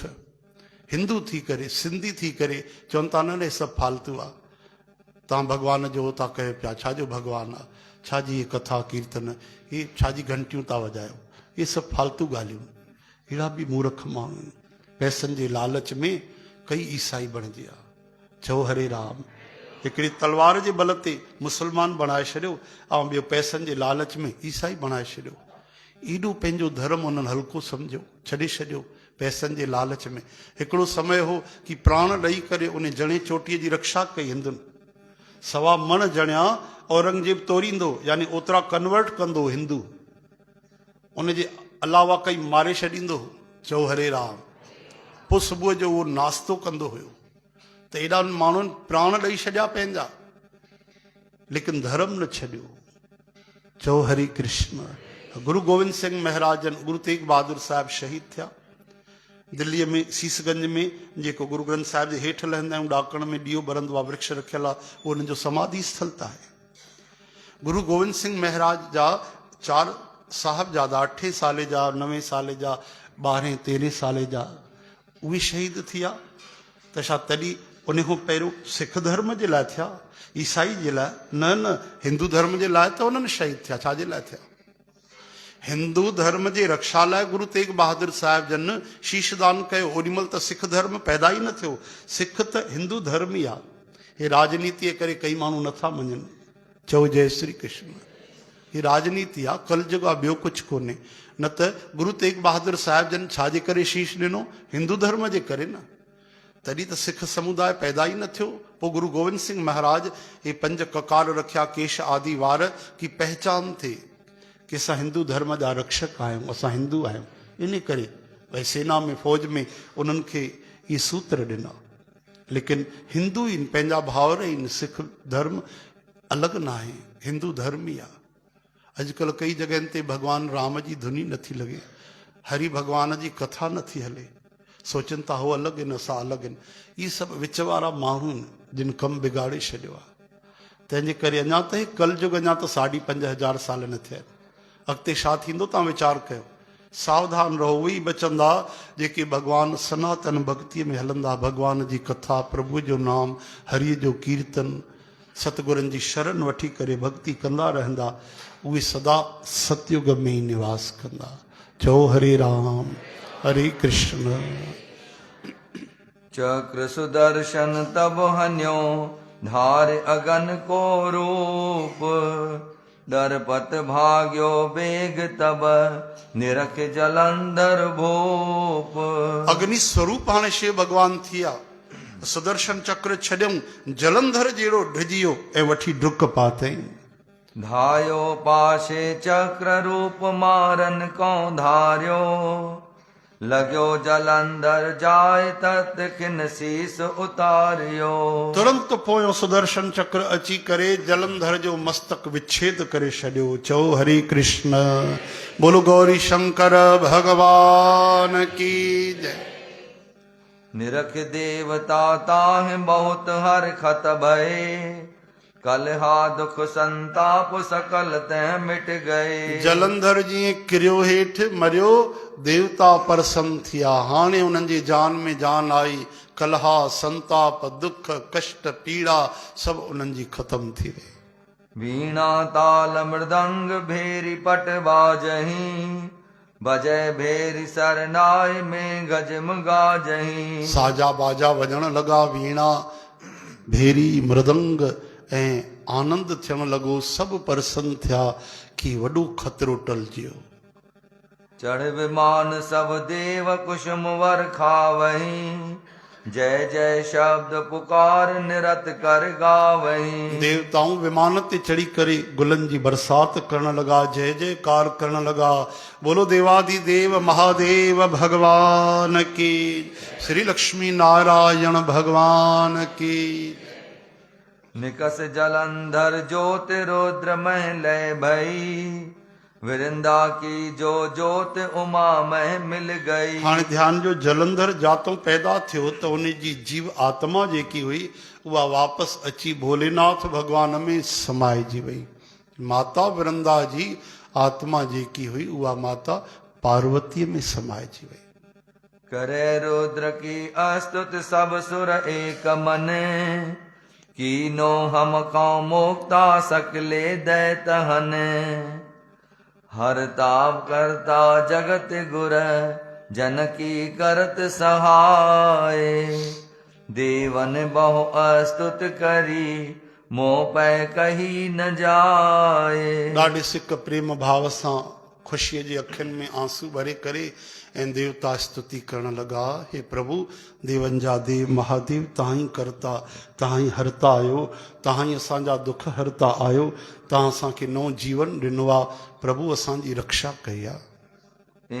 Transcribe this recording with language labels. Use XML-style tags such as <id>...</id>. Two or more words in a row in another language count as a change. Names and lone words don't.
<sd>हिंदू थी करे, सिंधी थी करे चवनि था न न सभु फालतू आहे, तव्हां भॻवान जो था कयो पिया, छाजो भॻवानु आहे, छाजी कथा कीर्तन, इहे छाजी घंटियूं था वॼायो, इहे सभु फालतू ॻाल्हियूं। अहिड़ा बि मूर्ख माण्हू आहिनि, पैसनि जे लालच में कई ईसाई बणिजी विया। चओ हरे राम। हिकिड़ी तलवार जे बल ते मुस्लमान बणाए छॾियो ऐं ॿियो पैसनि जे लालच में ईसाई बणाए छॾियो। एॾो पंहिंजो धर्म उन्हनि हल्को सम्झो, छॾे छॾियो पैसनि जे लालच में। हिकिड़ो समय हो कि प्राण ॾेई करे उन जणे चोटीअ जी रक्षा कई हिंदुनि। 1.25 मण जणिया औरंगजेब तोरींदो, यानी ओतिरा कन्वर्ट कंदो हिंदू, उनजे अलावा कई मारे छॾींदो। चओ हरे राम। पोइ सुबुह जो उहो नाश्तो कंदो हुयो, त एॾा माण्हुनि प्राण ॾेई छॾिया पंहिंजा, लेकिन धर्म न छॾियो। चओ हरे कृष्ण। गुरु गोविंद सिंह महाराजन, गुरु तेग बहादुर साहिब शहीद थिया दिल्लीअ में शीशगंज में, जेको गुरु ग्रंथ साहिब जे हेठि लहंदा आहियूं, ॾाकण में ॾीओ ॿरंदो आहे, वृक्ष रखियल आहे, उहो उन्हनि जो समाधि स्थल त आहे। गुरु गोविंद सिंह महाराज जा 4 साहिबजादा, 8 साले जा, 9 साले जा, 12 13 साले जा, उहे शहीद थिया। त छा तॾहिं उन खां पहिरियों सिख धर्म जे लाइ थिया, ईसाई जे लाइ न, हिंदू धर्म जे लाइ त उन्हनि शहीद थिया। छाजे लाइ थिया? हिंदू धर्म जे रक्षा लाइ गुरु तेग बहादुर साहिब जन शीशदान कयो। ओॾीमहिल त सिख धर्म पैदा ई न थियो। सिख त हिंदू धर्म ई आहे। हे राजनीतिअ करे कई माण्हू नथा मञनि। चओ जय श्री कृष्ण। ही राजनीति आहे, कलयुग आहे, ॿियो कुझु कोन्हे। न त गुरु तेग बहादुर साहिब जन छाजे करे शीश ॾिनो? हिंदू धर्म जे करे न। तॾहिं त सिख समुदाय पैदा ई न थियो। पोइ गुरु गोविंद सिंह महाराज हे 5 ककार रखिया, केश आदि वार, की पहचान थिए कि असां हिंदू धर्म जा रक्षक आहियूं, असां हिंदू आहियूं। इन करे भई सेना में, फौज में उन्हनि खे इहे सूत्र ॾिना। लेकिन हिंदू आहिनि, पंहिंजा भाउर आहिनि। सिख धर्म अलॻि न आहे, हिंदू धर्म ई आहे। अॼुकल्ह कई जॻहियुनि ते भॻवानु राम जी धुनी नथी लॻे, हरि भॻवान जी कथा नथी हले। सोचनि था हो अलॻि आहिनि, असां अलॻि आहिनि। इहे सभु विच वारा माण्हू आहिनि जिन कमु बिगाड़े छॾियो आहे। तंहिंजे करे अञा त कलयुग अञा त 5,500 साल न थिया आहिनि। अॻिते छा थींदो तव्हां वीचार कयो। सावधान रहो। उहे बचंदा जेके भॻवानु सनातन भक्तीअ में हलंदा, भॻवान जी कथा, प्रभु जो नाम, हरिय जो कीर्तन, सतगुरनि जी शरण वठी करे भक्ति कंदा रहंदा। उहे सदा सतयुग में ई निवास कंदा। चओ हरे राम हरे कृष्ण।</sd> <hi>चक्र सुदर्शन तब हन्यो, धार अगन को रूप, दरपत भाग्यो बेग तब, निरख जलंधर भूप।</hi> <sd>अग्नि स्वरूप हाणे शिव भगवान थिया। सुदर्शन चक्र छॾियऊं, जलंधर जहिड़ो ढिजियो ऐं वठी डुक पातई।</sd> <hi>धायो पाशे चक्र रूप, मारन को धारियो, लॻियो जलंधर जाय तत खिन शीस उतारियो।</hi> <sd>तुरंत पोयों सुदर्शन चक्र अची करे जलंधर जो मस्तक विच्छेद करे छॾियो। चओ हरे कृष्ण।</sd> <hi>बोलो गौरी शंकर भगवान की जय। निरख देवता ताहि बहुत हर खत भये, कलहा दुख संताप सकल तह मिट गए।</hi> <sd>जलंधर जीअं किरियो हेठि मरियो, देवता प्रसन्न थिया। हाणे उन्हनि जी जान में जान आई। कलहा, संताप, दुख, कष्ट, पीड़ा सभु उन्हनि जी ख़तम थी वई।</sd> <hi>वीणा ताल मृदंग भेरी पट बाजही, बजय भेरी सरनाय में गजम गाजही।</hi> <sd>साजा बाजा वॼण लॻा, वीणा भेरी मृदंग ऐं आनंद थियण लॻो। सभु प्रसन्न थिया कि वॾो खतरो टलजी वियो।</sd> <hi>चढ़ विमान सब देव कुसुम वर खावही, जय जय शब्द पुकार निरत कर गावही।</hi> <sd>देवताऊं विमान ते चढ़ी करे गुलनि जी बरसात करण लॻा, जय जयकार करण लॻा।</sd> <hi>बोलो देवादि देव महादेव भगवान की, श्री लक्ष्मी नारायण भगवान की। निकस जलंधर ज्योत रुद्र मह लय भई, विरिंदा की जो ज्योत उमा मह मिल गई।</hi> <sd>हाणे ध्यान जो, जलंधर जातो पैदा थियो त उन जी जीव आत्मा जेकी हुई उहा वापसि अची भोलेनाथ भगवान में समाइजी वई। माता विरंदा जी आत्मा जेकी हुई उहा माता पार्वतीअ में समाइजी वई।</sd> <hi>करे रुद्र की अस्तुत सब सुर एक मन, कीनो हम का मुक्ता सकले दैतहन। हर ताप करता जगत गुर, जनकी करत सहाय देवन बहु अस्तुत करी मोह पै कही न जाए।</hi> <sd>ॾाढे सिक प्रेम भाव सां ख़ुशीअ जे अखियुनि में आंसू भरे करे ऐं देवता स्तुति करण लॻा, हे प्रभु देवन जा देव महादेव, तव्हां ई करता, तव्हां ई हरता आहियो, तव्हां ई असांजा दुख हरता आहियो, तव्हां असांखे नओं जीवन ॾिनो आहे, प्रभु असांजी रक्षा कई आहे।</sd>